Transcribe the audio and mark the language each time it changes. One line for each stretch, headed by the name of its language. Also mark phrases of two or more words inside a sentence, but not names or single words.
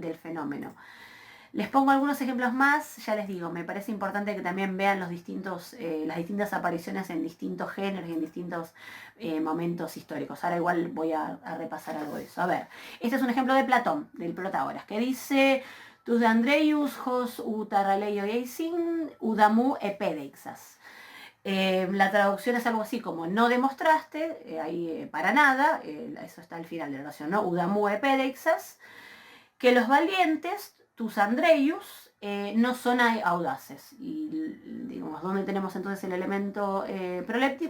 Spanish: del fenómeno. Les pongo algunos ejemplos más, ya les digo, me parece importante que también vean las distintas apariciones en distintos géneros y en distintos momentos históricos. Ahora igual voy a repasar algo de eso. A ver, este es un ejemplo de Platón, del Protágoras, que dice:
Greek: τοὺς δ᾽ ἀνδρείους ὡς οὐ θαρραλέοι εἰσίν οὐδαμοῦ ἐπέδειξας.
Spanish: La traducción es algo así como no demostraste, ahí para nada, eso está al final de la oración, ¿no?
Greek: οὐδαμοῦ ἐπέδειξας,
Spanish: que los valientes,
Greek: τοὺς ἀνδρείους,
Spanish: no son audaces. Y digamos, ¿dónde tenemos entonces el elemento proléptico?